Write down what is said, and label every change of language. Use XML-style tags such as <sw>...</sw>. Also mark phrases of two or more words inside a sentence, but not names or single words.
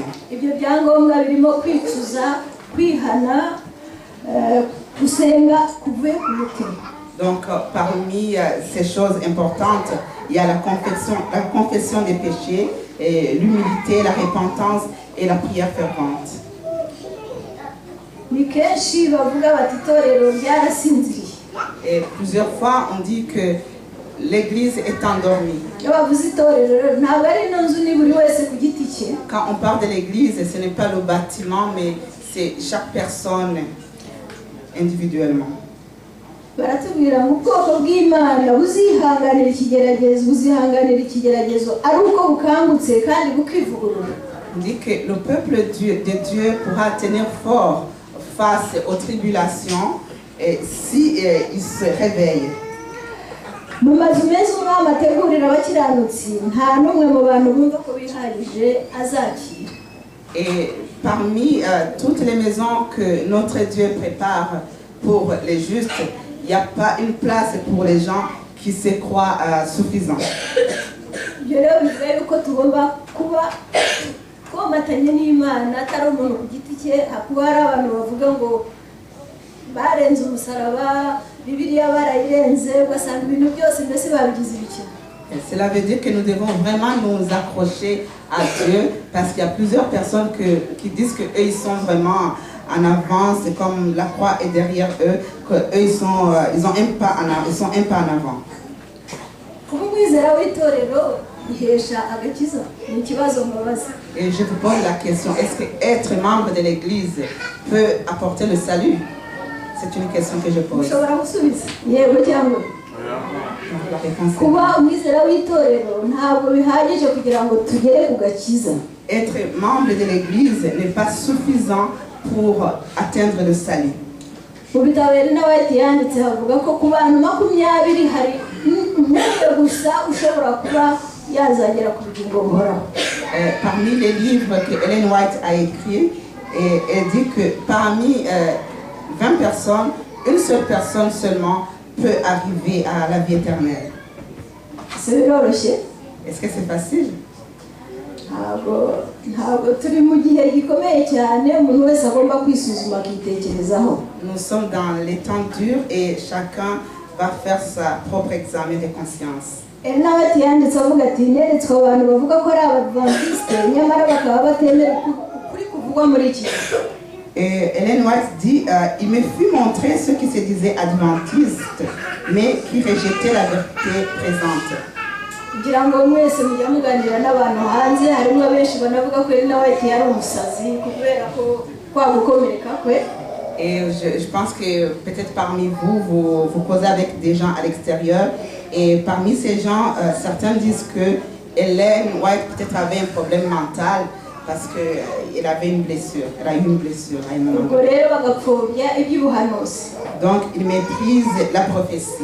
<rw>Ibyo byangombwa birimo kwicuza, kwihana, gusenga kuvuye ku mutima.</rw> <fr>Donc, parmi ces choses importantes, il y a la confession des péchés, l'humilité, la repentance et la prière fervente.</fr> <rw>Ni kenshi bavuga bati itorero ryarasinziriye.</rw> <fr>Et plusieurs fois, on dit que l'église est endormie.</fr> <rw>Iyo bavuze itorero ntabwo ari ino nzu ni buri wese ku giti cye.</rw> <fr>Quand on parle de l'église, ce n'est pas le bâtiment, mais c'est chaque personne individuellement.</fr> <rw>Baratubwira mu bwoko bw'Imana buzihanganira ikigeragezo ari uko bukangutse kandi bukivugurura.</rw> <fr>On dit que le peuple de Dieu pourra tenir fort face aux tribulations si il se réveille.</fr> <rw>Mu mazu meza umwami ategurira abakiranutsi nta n'umwe mu bantu bumva ko bihagije azakira.</rw> <fr>Et parmi toutes les maisons que notre Dieu prépare pour les justes, il n'y a pas une place pour les gens qui se croient suffisants.</fr> <rw>Ibyo rero bivuga yuko tugomba kuba twomatanye n'Imana atari umuntu ku giti cye. Hakuba hari abantu bavuga ngo barenze umusaraba, Bibiliya barayirenze, ugasanga ibintu byose mbese babigize ibikino.</rw> <fr>Cela veut dire que nous devons vraiment nous accrocher à Dieu, parce qu'il y a plusieurs personnes qui disent qu'eux ils sont vraiment en avance, comme la croix est derrière eux, qu'eux ils sont un pas en avant.</fr> <rw>Kuba umwizera w'itorero ihesha agakiza ni ikibazo mbabaza.</rw> <fr>Et je vous pose la question, est-ce que être membre de l'église peut apporter le salut? C'est une question que je pose.</fr> <rw>Ushobora gusubiza yego cyangwa</rw> <fr>La réponse est</fr> <rw>kuba umwizera w'itorero ntabwo bihagije kugira ngo tugere ku gakiza.</rw> <fr>être membre de l'église n'est pas suffisant pour atteindre le salut.</fr> <rw>Mu bitabo Ellen White yanditse havuga ko ku bantu 20 hari umwe gusa ushobora kuba yazagera ku bugingo buhoraho.</rw> <fr>Parmi les livres que Ellen White a écrits, elle dit que parmi 20 personnes, une seule personne seulement peut arriver à la vie éternelle. Est-ce que c'est facile?</fr> <rw>Ntabwo turi mu gihe gikomeye cyane umuntu wese agomba kwisuzuma akitekerezaho.</rw> <fr>Nous sommes dans les temps durs et chacun va faire sa propre examen de conscience.</fr> <rw>Ellen White yanditse avuga ati neretswe abantu bavuga ko ari abadventiste nyamara bakaba batemera ukuri kuvugwa muri iki gihe.</rw> <fr>Et Ellen White dit, il me fut montré ceux qui se disaient adventistes, mais qui rejetaient la vérité présente.</fr> <rw>Kugira ngo mwese mujya muganira n'abantu hanze harimo benshi banavuga ko Ellen White yari umusazi kubera ko kwagukomereka kwe.</rw> <fr>Et je pense que peut-être parmi vous causez avec des gens à l'extérieur. Et parmi ces gens, certains disent que Ellen White peut-être avait un problème mental parce qu'elle avait une blessure. Elle a eu une blessure à un moment donné. Donc, il méprise la prophétie.</fr>